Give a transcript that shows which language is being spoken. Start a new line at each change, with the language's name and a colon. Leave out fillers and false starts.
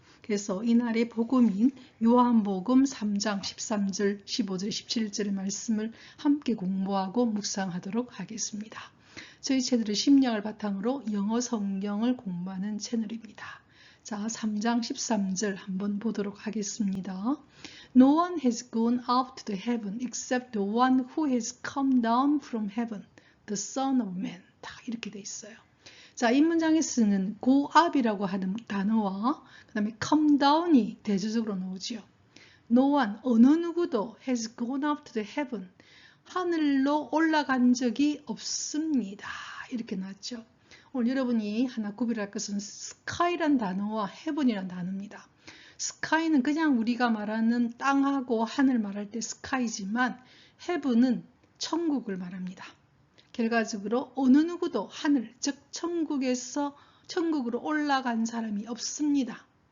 Korean: 그래서 이날의 복음인 요한복음 3장 13절, 15절, 17절의 말씀을 함께 공부하고 묵상하도록 하겠습니다. 저희 채널은 심령을 바탕으로 영어 성경을 공부하는 채널입니다. 자, 3장 13절 한번 보도록 하겠습니다.
English: No one has gone up to the heaven except the one who has come down from heaven, the Son of Man.
Korean: 다 이렇게 돼 있어요. 자, 이 문장에 쓰는 go up이라고 하는 단어와 그 다음에 come down이 대조적으로 나오죠.
English: No one,
Korean: 어느 누구도
English: has gone up to the heaven,
Korean: 하늘로 올라간 적이 없습니다. 이렇게 나왔죠. 오늘 여러분이 하나 구별할 것은 sky란 단어와 heaven이란 단어입니다. sky는 그냥 우리가 말하는 땅하고 하늘 말할 때 sky지만 heaven은 천국을 말합니다. 결과적으로 어느 누구도 하늘, 즉 천국에서 천국으로 올라간 사람이 없습니다.